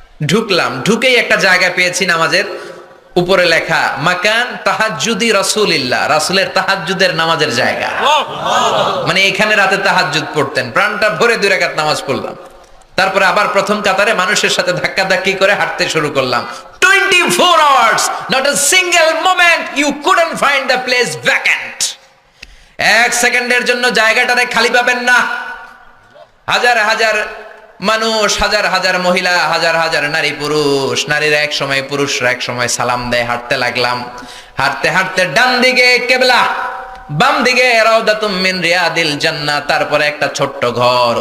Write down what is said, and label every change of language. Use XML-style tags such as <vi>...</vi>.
<bn>ঢুকলাম, ঢুকেই একটা জায়গা পেয়েছি নামাজের, উপরে লেখা</bn> <ar>মাকান তাহাজ্জুদি রাসূলিল্লাহ,</ar> <bn>রাসূলের তাহাজ্জুদের নামাজের জায়গা। মানে এখানে রাতে তাহাজ্জুদ পড়তেন। প্রাণটা ভরে 2 রাকাত নামাজ পড়লাম। তারপরে আবার প্রথম কাতারে মানুষের সাথে ধাক্কাধাক্কি করে হাঁটতে শুরু করলাম।</bn> <en>24 hours, not a single moment you couldn't find the place vacant.</en> <bn>1 সেকেন্ডের জন্য জায়গাটারে খালি পাবেন না। হাজার হাজার মানুষ, হাজার হাজার মহিলা, হাজার হাজার নারী পুরুষ, নারীরা এক সময়, পুরুষরা এক সময় সালাম দেয়। হাঁটতে লাগলাম, হাঁটতে হাঁটতে ডান দিকে কিবলা, বাম দিকে</bn> <ar>রাউদাতুম মিন রিয়াদিল জান্নাহ,</ar> <bn>তারপরে একটা ছোট্ট ঘর।</bn>